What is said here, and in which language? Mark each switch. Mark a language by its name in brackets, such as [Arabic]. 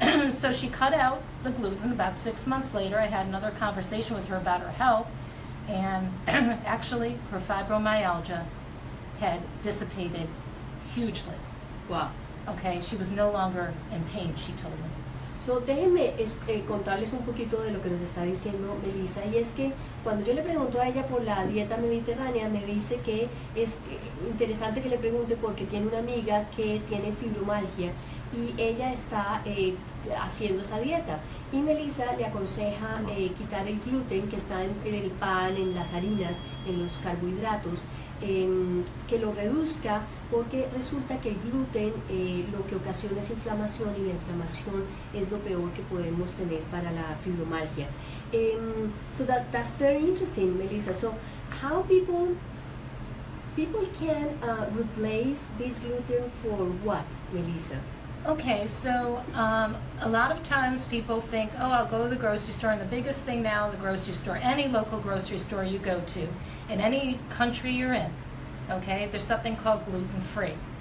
[English] So she cut out the gluten. About 6 months later, I had another conversation with her about her health, and actually her fibromyalgia had dissipated hugely. Wow. Okay, she was no longer in pain, she told me. [Spanish] So, déjenme contarles un poquito de lo que nos está diciendo Melissa, y es que cuando yo le pregunto a ella por la dieta mediterránea, me dice que es interesante que le pregunte porque tiene una amiga que tiene fibromialgia y ella está haciendo esa dieta, y Melissa le aconseja quitar el gluten que está en el pan, en las harinas, en los carbohidratos, que lo reduzca, porque resulta que el gluten lo que ocasiona es inflamación, y la inflamación es lo peor que podemos tener para la fibromialgia. [English] So that's very interesting, Melissa. So how people can replace this gluten for what, Melissa? Okay, so a lot of times people think, oh, I'll go to the grocery store, and the biggest thing now in the grocery store, any local grocery store you go to, in any country you're in, okay, there's something called gluten-free.